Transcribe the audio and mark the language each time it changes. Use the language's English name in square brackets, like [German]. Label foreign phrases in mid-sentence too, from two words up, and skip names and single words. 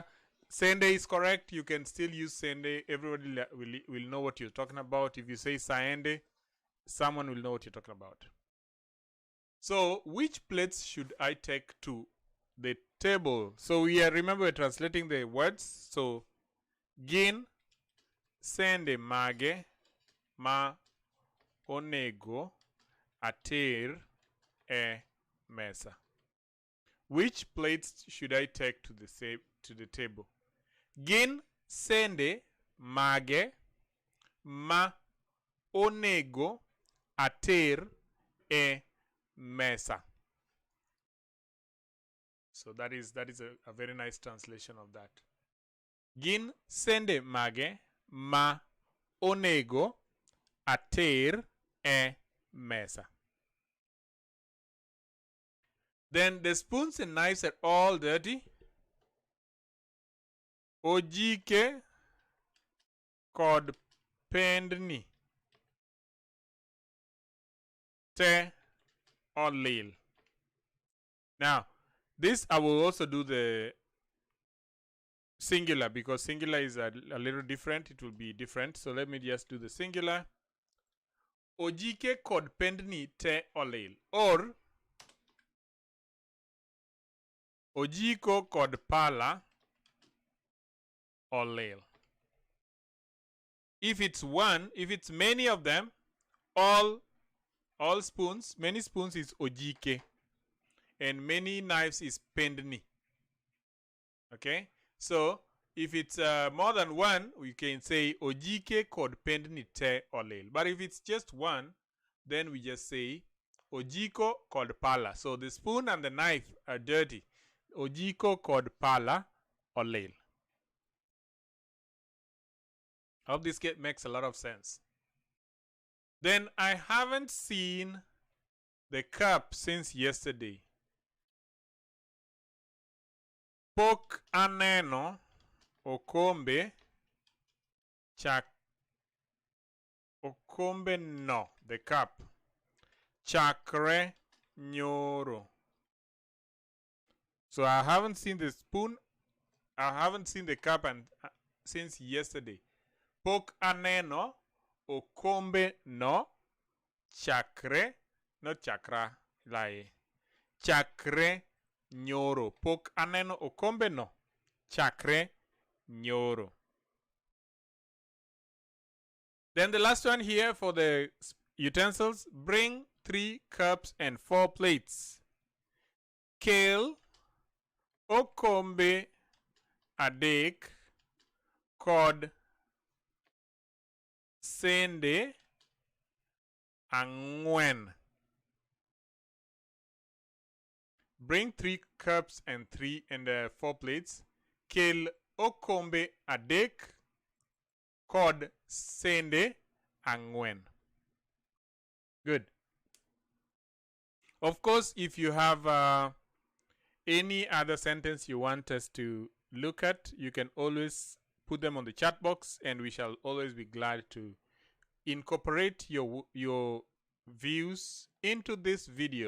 [English] Sende is correct. You can still use sende. Everybody will know what you're talking about. If you say saende, someone will know what you're talking about. So which plates should I take to the table? So remember we're translating the words. [Luo (Kenya and Tanzania)] So gin sende mage ma onego ater e mesa. [English] Which plates should I take to the table? [Luo (Kenya and Tanzania)] Gin sende mage ma onego ater e mesa. [English] So that is a very nice translation of that. [Luo (Kenya and Tanzania)] Gin sende mage ma onego ater e mesa. [English] Then the spoons and knives are all dirty. [Luo (Kenya and Tanzania)] Ojike kod pendni te olil. [English] Now, this I will also do the singular, because singular is a little different. It will be different. So let me just do the singular. [Luo (Kenya and Tanzania)] ojike kod pendni te olil. Or ojiko kod pala olil. [English] If it's one, if it's many of them, all spoons, many spoons is ojike, and many knives is pendni. Okay, so if it's more than one, we can say [Luo (Kenya and Tanzania)] ojike kod pendni te olil. [English] But if it's just one, then we just say [Luo (Kenya and Tanzania)] ojiko kod pala. [English] So the spoon and the knife are dirty. [Luo (Kenya and Tanzania)] Ojiko kod pala olil. [English] I hope this makes a lot of sense. Then I haven't seen the cup since yesterday. [Luo (Kenya and Tanzania)] Pok aneno okombe okombe no, [English] the cup. [Luo (Kenya and Tanzania)] Chakre nyoro. [English] So I haven't seen the spoon. I haven't seen the cup and since yesterday. [Luo (Kenya and Tanzania)] Pok aneno okombe no chakre, [English] not chakra, like [Luo (Kenya and Tanzania)] chakre nyoro. Pok aneno okombe no chakre nyoro. [English] Then the last one here for the utensils. Bring 3 cups and 4 plates. [Luo (Kenya and Tanzania)] Kel okombe adek kod sende angwen. [English] Bring 3 cups and 4 plates. [Luo (Kenya and Tanzania)] Kel okombe adek kod sende angwen. [English] Good. Of course, if you have any other sentence you want us to look at, you can always put them on the chat box, and we shall always be glad to incorporate your views into this video.